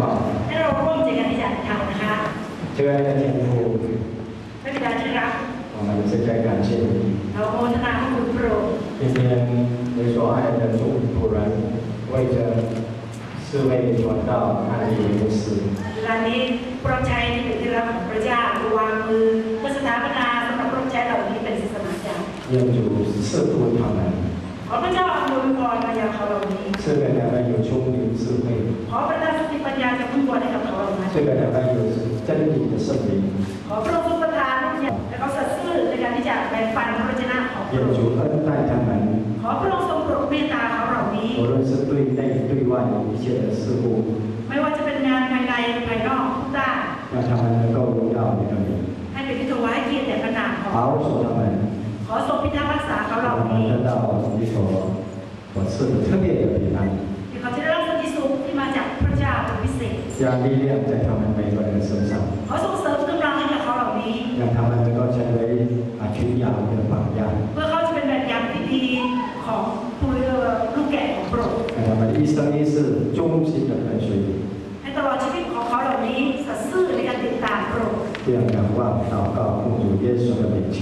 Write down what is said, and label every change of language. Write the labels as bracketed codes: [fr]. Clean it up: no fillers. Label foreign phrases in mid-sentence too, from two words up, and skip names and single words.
[th] ให้เราร่วมใจกันที่จะทำนะคะ [zh] 亲爱的天父， [th] พระบิดาที่รัก [zh] 我们现在感谢你。 [th] เราโมทนาพระคุณพระองค์ [zh] 今天你所爱的众仆人为着4位传道安利牧师。 [th] เวลานี้พระชัยที่เป็นที่รักของพระเจ้าวางมือเพื่อสถาปนาสำหรับพระชัยเหล่านี้เป็นศาสนาจารย์ [zh] 愿主赐福他们。 [th] ขอพระเจ้าอำนวยพรมายังเขาเหล่านี้ [zh] 赐给他们有聪明智慧。 [th] ขอพระเจ้าสติปัญญาจะพึ่งพรให้กับเขาเหล่านั้น [zh] 这个台湾有真理的圣灵。 [th] ขอพระองค์ทรงประทานเนี่ยและเขาสัตย์ซื่อในการที่จะแบ่งปันพระวจนะของพ [zh] 愿 [th] ระองค์ [zh] 主恩待他们， [th] ขอพระองค์ทรงโปรดเมตตาเขาเหล่านี้ [zh] 无论是对内对外一切的事物， [th] ไม่ว่าจะเป็นงานภายในภายนอกทุกด้าน [zh] 让他们能够荣耀你的名， [th] ให้เป็นที่ถวายเกียรติแด่พระนามของ [zh] 保守他们， [th] ขอทรงพิทักษ์รักษาเขาเหล่า [zh] 让他 [th] นี้ [zh] 们得到你所赐的特别的平安， [th] ที่เขาจะได้รับสันติสุขที่มาจากพระเจ้าเป็นพิเศษ [zh] 让力量在他们每个人身上， [th] ขอทรงเสริมกำลังให้กับเขาเหล่านี้ [zh] 让他们能够成为群羊的榜样， [th] เพื่อเขาจะเป็นแบบอย่างที่ดีของผู้ลูกแกะของพระองค์ [zh] 让他们一生一世忠心的跟随你。 [th] ให้ตลอดชีวิตของเขาเหล่านี้สัตย์ซื่อในการติดตามพระองค์ [zh] 这样仰望祷告，奉主耶稣的名求。